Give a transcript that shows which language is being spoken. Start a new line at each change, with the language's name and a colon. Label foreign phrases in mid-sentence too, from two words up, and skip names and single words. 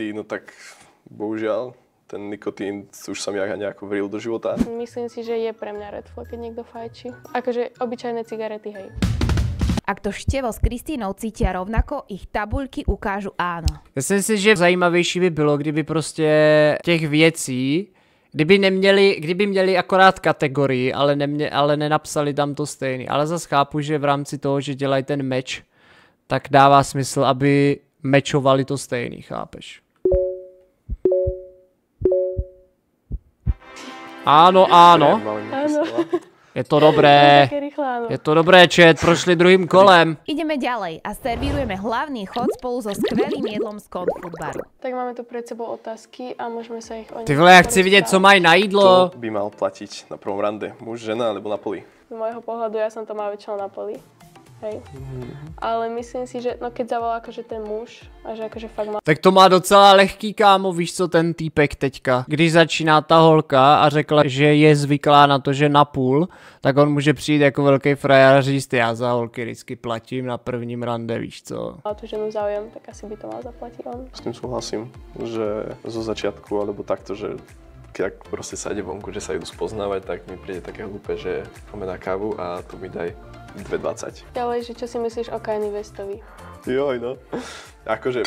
Slovak: 2 cigarety, no tak bohužiaľ. Ten nikotín už sa mi nejako vril do života. Myslím si, že je pre mňa
English: red flag,
Slovak: keď niekto fajčí. Akože obyčajné cigarety, hej. Ak to Števo s Kristínou cítia rovnako, ich tabuľky ukážu áno.
Czech: Myslím si, že zajímavější by bylo, kdyby prostě těch věcí, kdyby měli akorát kategorii, ale nenapsali tam to stejný. Ale zase chápu, že v rámci toho, že dělají ten meč, tak dává smysl, aby mečovali to stejný, chápeš?
Slovak: Áno. Áno. Je to dobré. Také rýchle, áno. Je to dobré,
Czech: Čet, prošli druhým kolem.
Slovak: Ideme ďalej a servírujeme hlavný chod spolu so skvelým jedlom z Comfort baru. Tak máme tu pred sebou otázky a môžeme sa ich o nich
Czech: Ty vole, ja chci vidět, co mají na jídlo.
Slovak: To by mal platiť na prvom rande. Muž, žena alebo na poli? Z môjho pohľadu ja som to mal väčšinou na poli. Hej. Ale myslím si, že no keď zavolá akože ten muž a že akože fakt má...
Czech: Tak to má docela lehký, kámo, víš co, ten týpek teďka. Když začíná ta holka a řekla, že je zvyklá na to, že napůl, tak on může přijít jako velký frajer a říct, já za holky vždycky platím na prvním rande, víš co.
Slovak: A tu ženu záujem, tak asi by to mal zaplatiť on. S tým súhlasím, že zo začiatku alebo takto, že keď proste sa ide vonku, že sa idú spoznávať, tak mi príde také hlúpe, že poďme na kávu a tu mi daj 2,20. Ďalej, že čo si myslíš o Kanye Westovi? Joj, no. Akože...